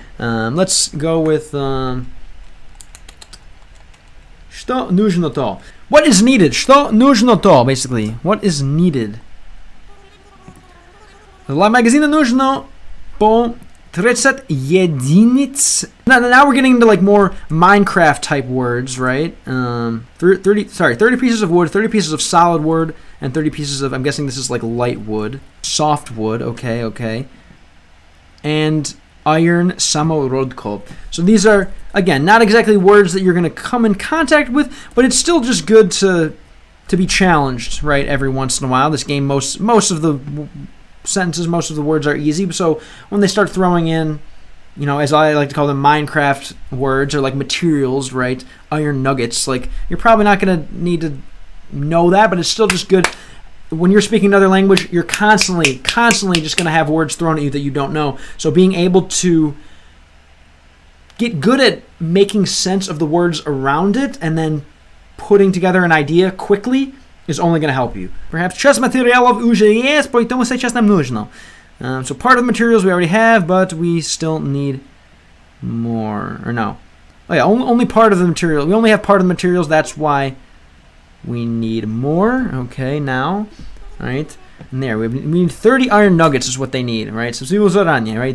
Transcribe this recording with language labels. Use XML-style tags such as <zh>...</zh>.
<en>Let's go with</en> <ru>что нужно то.</ru> <en>What is needed?</en> <ru>Что нужно то,</ru> <en>basically. What is needed?</en> <ru>Для магазина нужно по 30 единиц.</ru> <en>Now we're getting into like more Minecraft type words, right? 30 pieces of wood, 30 pieces of solid wood, and 30 pieces of, I'm guessing this is like light wood. Soft wood, okay. And iron samorodko. So these are, again, not exactly words that you're going to come in contact with, but it's still just good to be challenged, right, every once in a while. This game, most of the sentences, most of the words are easy, so when they start throwing in, as I like to call them, Minecraft words, or like materials, right, iron nuggets, like, you're probably not going to need to know that, but it's still just good. When you're speaking another language, you're constantly just going to have words thrown at you that you don't know. So being able to get good at making sense of the words around it and then putting together an idea quickly is only going to help you.</en> <ru>Perhaps часть материалов уже есть, поэтому сейчас нам нужно.</ru> <en>So part of the materials we already have, but we still need more. Or no. Oh yeah, only part of the material. We only have part of the materials, that's why we need more. Okay, now. Alright. And there, we need 30 iron nuggets is what they need, right? So right?</en>